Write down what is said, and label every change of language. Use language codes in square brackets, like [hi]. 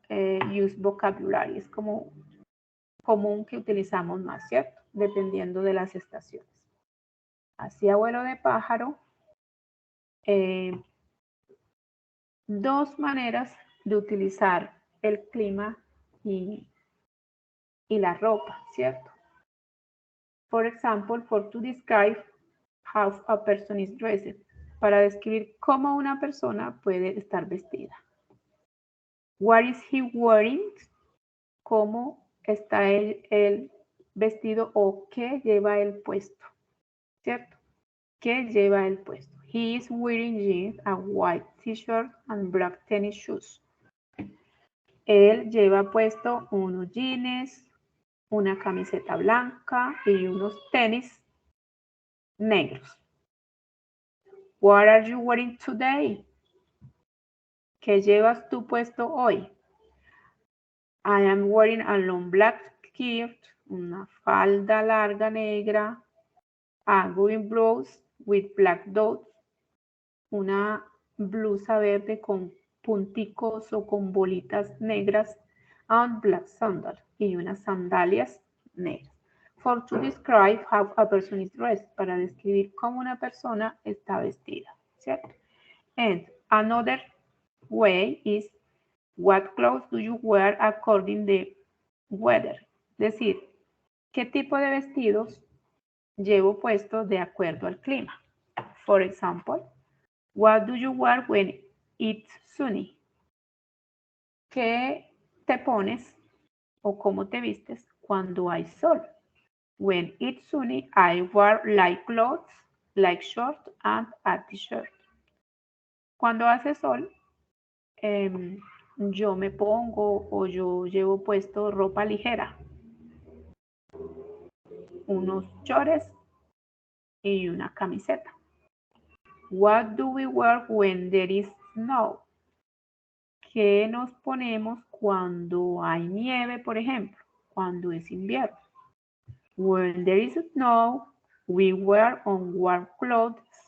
[en] use vocabulary. [es] Es como común que utilizamos más, ¿cierto? Dependiendo de las estaciones. Así, abuelo de pájaro. Dos maneras de utilizar el clima y la ropa, ¿cierto? [en] For example, for to describe how a person is dressed. [es] Para describir cómo una persona puede estar vestida. [en] What is he wearing? [es] ¿Cómo está él vestido o qué lleva él puesto? ¿Cierto? ¿Qué lleva él puesto? [en] He is wearing jeans, a white t-shirt and black tennis shoes. [es] Él lleva puesto unos jeans, una camiseta blanca y unos tenis negros. [en] What are you wearing today? [es] ¿Qué llevas tú puesto hoy? [en] I am wearing a long black skirt, [es] una falda larga negra, [en] a green blouse with black dots, [es] una blusa verde con punticos o con bolitas negras, [en] and black sandals, [es] y unas sandalias negras. [en] For to describe how a person is dressed, [es] para describir cómo una persona está vestida, ¿cierto? [en] And another way is, what clothes do you wear according to the weather? [es] Es decir, ¿qué tipo de vestidos llevo puesto de acuerdo al clima? [en] For example, what do you wear when it's sunny? [es] ¿Qué te pones o cómo te vistes cuando hay sol? [en] When it's sunny, I wear light clothes, like shorts and a t-shirt. [es] Cuando hace sol, yo me pongo o yo llevo puesto ropa ligera, unos shorts y una camiseta. [en] What do we wear when there is snow? [es] ¿Qué nos ponemos cuando hay nieve, por ejemplo? Cuando es invierno. [en] When there is snow, we wear on warm clothes.